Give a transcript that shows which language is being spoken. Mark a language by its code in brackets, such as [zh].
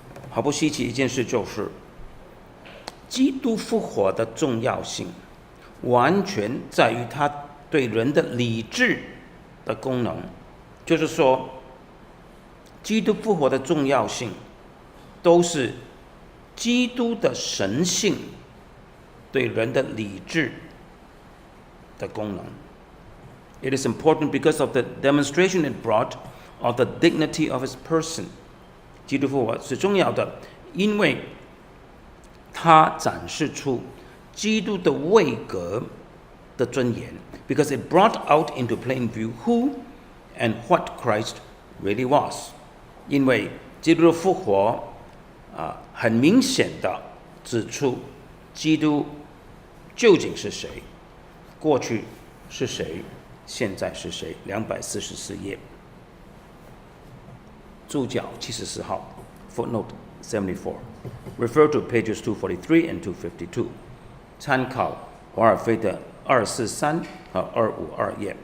[zh] 毫不稀奇一件事就是，基督复活的重要性，完全在于他对人的理智的功能。就是说，基督复活的重要性，都是基督的神性对人的理智的功能。 [en] It is important because of the demonstration it brought of the dignity of his person. [zh] 基督复活是重要的，因为它展示出基督的位格的尊严。 [en] Because it brought out into plain view who and what Christ really was. [zh] 因为基督的复活很明显的指出基督究竟是谁，过去是谁，现在是谁。 244页，注脚74号 ， [en] footnote 74 ， refer to pages 243 and 252， [zh] 参考华尔菲的243和252页。